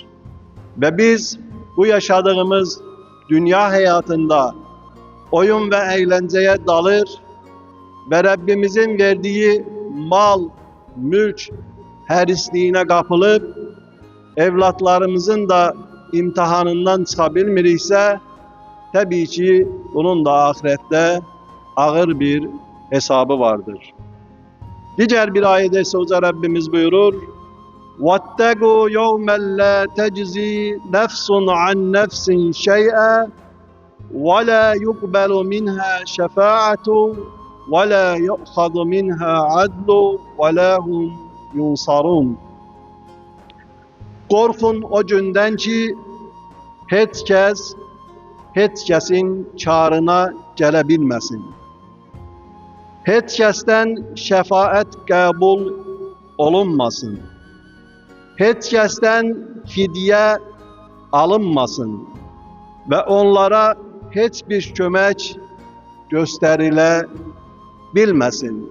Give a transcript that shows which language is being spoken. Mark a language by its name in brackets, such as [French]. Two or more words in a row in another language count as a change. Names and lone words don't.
[Turkish] Ve biz bu yaşadığımız dünya hayatında oyun ve eğlenceye dalır ve Rabbimizin verdiği mal, mülk herisliğine kapılıp evlatlarımızın da imtihanından çıkabilmirikse tabii ki bunun da ahirette ağır bir hesabı vardır. Diğer bir ayette ise Hoca Rabbimiz buyurur: [Arabic] وَاتَّقُوا يَوْمًا لَا تَجْزِي نَفْسٌ عَنْ نَفْسٍ شَيْئًا وَلَا يُقْبَلُ مِنْهَا شَفَاعَةٌ وَلَا يُؤْخَذُ مِنْهَا عَدْلٌ وَلَا هُمْ يُنْصَرُونَ. [Turkish] Korkun o günden ki heç kesin çağrına gelebilmesin. Heç kesten şefaat kabul olunmasın. Heç kesten fidye alınmasın ve onlara hiçbir kömek gösterilebilmesin.